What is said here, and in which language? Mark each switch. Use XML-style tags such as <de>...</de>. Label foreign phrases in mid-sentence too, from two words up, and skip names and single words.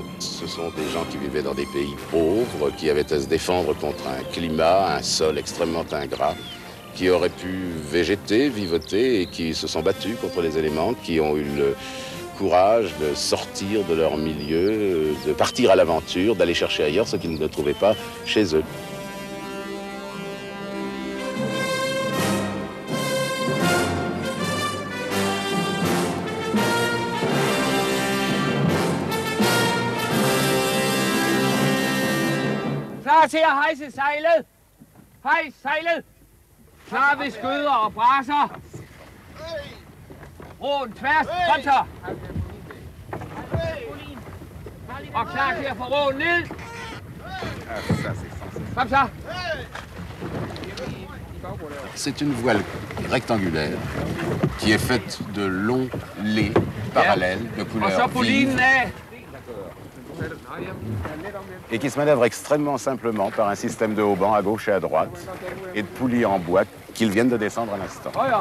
<fr>Ce sont des gens qui vivaient dans des pays pauvres, qui avaient à se défendre contre un climat, un sol extrêmement ingrat, qui auraient pu végéter, vivoter et qui se sont battus contre les éléments, qui ont eu le courage de sortir de leur milieu, de partir à l'aventure, d'aller chercher ailleurs ce qu'ils ne trouvaient pas chez eux.</fr> <da>Klar til at hejse sejlet. Hejs sejlet. Klar ved skøder og brasser. Roen tværs, kom så. Og klar til at få roen ned. Kom så.</da> <fr>C'est une voile rectangulaire qui est faite de longs lais parallèles de couleur vive et qui se manœuvre extrêmement simplement par un système de haubans à gauche et à droite et de poulies en bois qu'ils viennent de descendre à l'instant.</fr>